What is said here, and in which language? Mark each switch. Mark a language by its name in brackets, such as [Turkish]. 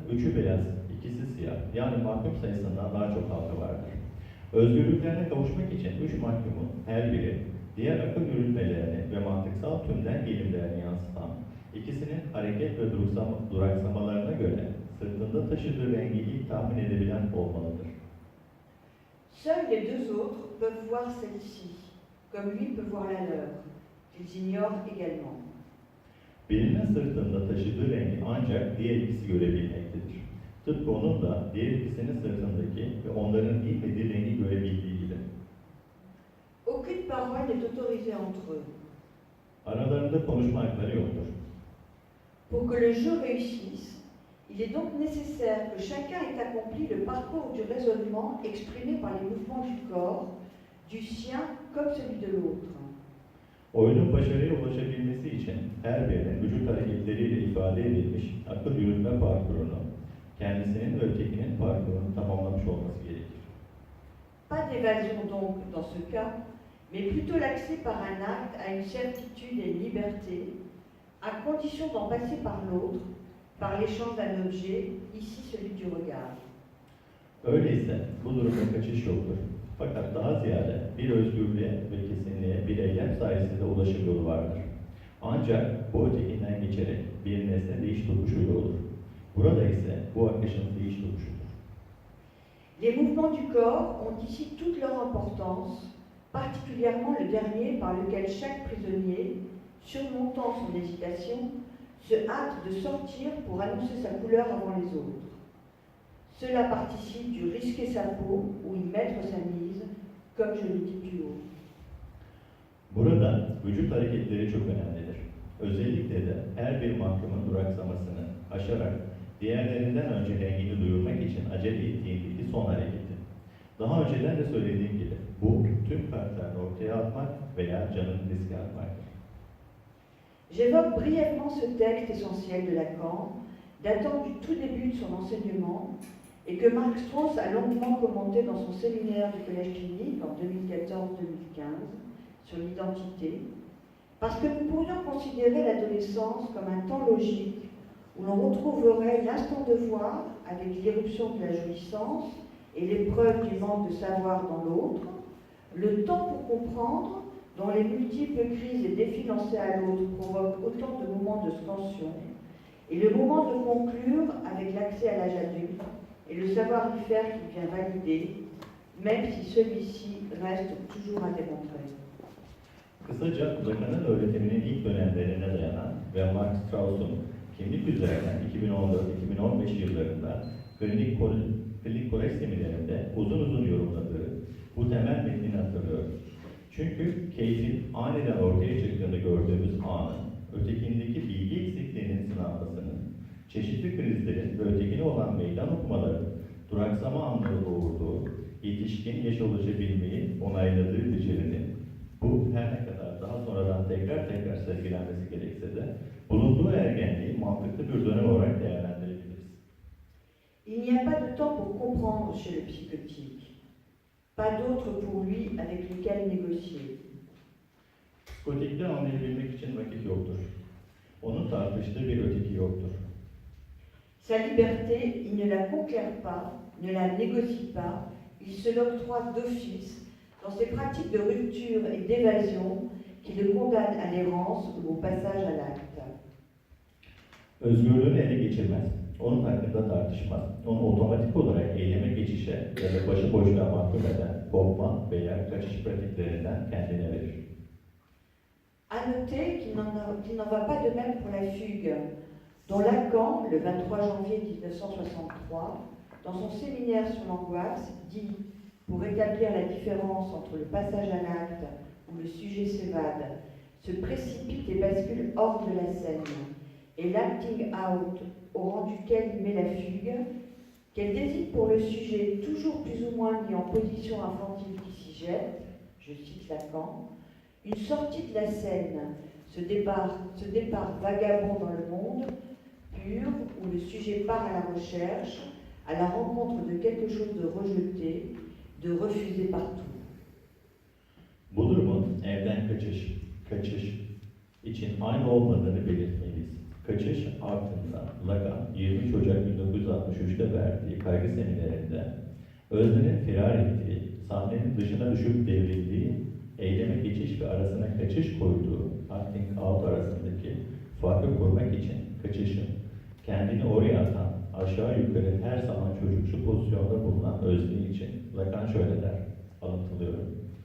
[Turkish] Üçü beyaz, ikisi siyah. Yani mahkum sayısından daha çok halka vardır. Özgürlüklerine kavuşmak için 3 mahkumun her biri diğer akıl yürütmelerini ve mantıksal tümden gelimlerini yansıtan ikisinin hareket ve duraksamalarına göre sırtında taşıdığı rengi ilk tahmin edebilen olmalıdır. [French] Seuls les 2 autres peuvent voir celle-ci, comme lui peut voir la leur, qu'ils ignorent également. [Turkish] Birinin sırtında taşıdığı rengi ancak diğer ikisi görebilmektedir. Tıpkı onun da diğer ikisinin sırtındaki ve onların bilmediği rengi görebildiği gibi. [French] Aucune parole n'est autorisée entre eux. [Turkish] Aralarında konuşma hakları yoktur. [French] Pour que le jeu réussisse, il est donc nécessaire que chacun ait accompli le parcours du raisonnement exprimé par les mouvements du corps, du sien comme celui de l'autre. [Turkish] Oyunun başarıya ulaşabilmesi için her birinin vücut hareketleriyle ifade edilmiş akıl yürütme parkurunu, kendisinin ve ötekinin parkurunu tamamlamış olması gerekir. [French] Pas d'évasion donc dans ce cas, mais plutôt l'accès par un acte à une certitude et une liberté, à condition d'en passer par l'autre, par l'échange d'un objet, ici celui du regard. [Turkish] Öyleyse bu durumda kaçış yoktur. Fakat daha ziyade bir özgürlüğe ve kesinliğe bir eylem sayesinde ulaşım yolu vardır. Ancak bu ötekinden geçerek bir nesne değiş tokuşuyla olur. Burada ise bu akışın değiş tokuşudur. [French] Les mouvements du corps ont ici toute leur importance, particulièrement le dernier par lequel chaque prisonnier, surmontant son hésitation, se hâte de sortir pour annoncer sa couleur avant les autres. Cela participe du risquer sa peau ou y mettre sa mise, comme je le dis plus haut. [Turkish] Burada vücut hareketleri çok önemlidir. Özellikle de her bir mahkumun duraksamasını aşarak diğerlerinden önce rengini duyurmak için acele ettiğindeki son hareketi. Daha önceden de söylediğim gibi bu tüm kartlarını ortaya atmak veya canını riske atmaktır. [French] J'évoque brièvement ce texte essentiel de Lacan, datant du tout début de son enseignement, et que Marc Strauss a longuement commenté dans son séminaire du Collège clinique en 2014-2015 sur l'identité, parce que nous pourrions considérer l'adolescence comme un temps logique où l'on retrouverait l'instant de voir avec l'irruption de la jouissance et l'épreuve du manque de savoir dans l'autre, le temps pour comprendre dont les multiples crises et défis lancés à l'autre provoquent autant de moments de scansion, et le moment de conclure avec l'accès à l'âge adulte et le savoir-faire qui vient valider, même si celui-ci reste toujours à démontrer. [Turkish] Kısaca Lacan'ın öğretiminin ilk dönemlerine dayanan ve Mark Strauss'un kimlik üzerinden 2014-2015 yıllarında klinik kolej seminerinde uzun yorumladığı bu temel metnini hatırlıyorum. Çünkü keyfin aniden ortaya çıktığını gördüğümüz anın, ötekindeki bilgi eksikliğinin sınanmasının, çeşitli krizlerin ve ötekine olan meydan okumaların duraksama anları doğurduğu, yetişkin yaş ulaşabilmeyi onayladığı becerinin, bu her ne kadar daha sonradan tekrar sergilenmesi gerekse de, bulunduğu ergenliği mantıklı bir dönem olarak değerlendirebiliriz. [French] Il n'y a pas de temps pour comprendre chez le psychotique. Pas d'autre pour lui avec lequel négocier. [Turkish] Psikotikte anlayabilmek için vakit yoktur. Onun tartıştığı bir öteki yoktur. [French] Sa liberté, il ne la conquiert pas, ne la négocie pas, il se l'octroie d'office dans ses pratiques de rupture et d'évasion qui le condamnent à l'errance ou au passage à l'acte. [Turkish] Özgürlüğünü ele geçirmez, onun hakkında tartışmaz, onu otomatik olarak eyleme geçişe ya da başıboşluğa mahkum eden korkma veya kaçış pratiklerinden kendine verir. [French] À noter qu'il n'en va pas de même pour la fugue, dont Lacan, le 23 janvier 1963, dans son séminaire sur l'angoisse, dit, pour établir la différence entre le passage à l'acte où le sujet s'évade, se précipite et bascule hors de la scène, et l'acting out au rang duquel il met la fugue, qu'elle désigne pour le sujet toujours plus ou moins mis en position infantile qui s'y jette, je cite Lacan, une sortie de la scène, ce départ vagabond dans le monde, pur, où le sujet part à la recherche, à la rencontre de quelque chose de rejeté, de refusé partout. [Turkish] Bu durumun evden kaçış için aynı olmadığını belirtmeliyiz. Kaçış altında Lacan 23 Ocak 1963'te verdiği kaygı seminerinde öznenin firar ettiği, sahnenin dışına düşüp devrildiği, eyleme geçiş ve arasına kaçış koyduğu acting out arasındaki farkı kurmak için kaçışın kendini oraya atan, aşağı yukarı her zaman çocuksu pozisyonda bulunan özne için Lacan şöyle der, alıntılıyorum.